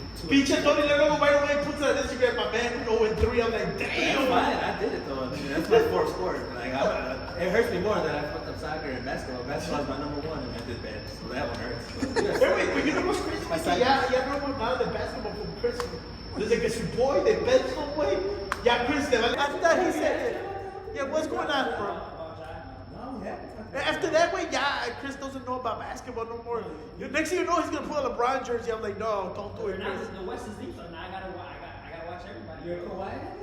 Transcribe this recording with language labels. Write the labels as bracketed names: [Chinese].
[English] Bitch, Tony Lego right away puts on Instagram, my man, 0-3. I'm like, That's damn. fine. I did it though. I mean, that's my fourth sport. Like, it hurts me more that I fucked up soccer and basketball. Basketball is my number one, and I did bad, so that one hurts. Wait, but you know what's crazy? My Yeah, no one now the basketball from Chris. [Spanish] Desde que su boy de Benson, güey. Ya Chris le vale. [English] After that, he said, yeah, what's going on, bro? No, yeah. After that, way, yeah, Chris doesn't know about basketball no more. Next thing you know, he's gonna put a LeBron jersey. I'm like, no, don't do it, Now Chris. the West is deep, so now I gotta watch everybody. You're a Kawhi?